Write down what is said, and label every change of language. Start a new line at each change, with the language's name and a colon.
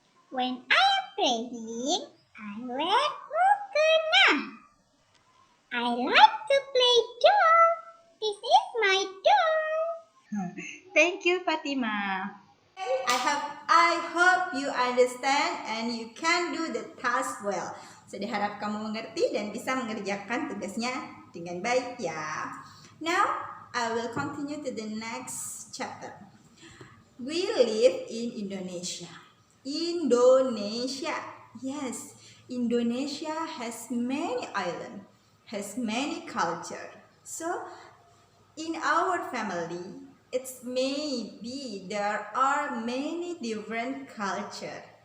English: When I am praying, I wear mukena. I like to play doll. This is my doll. Thank you, Fatima. I hope you understand and you can do the task well.
Indonesian: Saya harap kamu mengerti dan bisa mengerjakan tugasnya dengan baik ya.
English: Now, I will continue to the next chapter. We live in Indonesia. Indonesia. Yes, Indonesia has many islands, has many culture. So, in our family, it's maybe there are many different culture.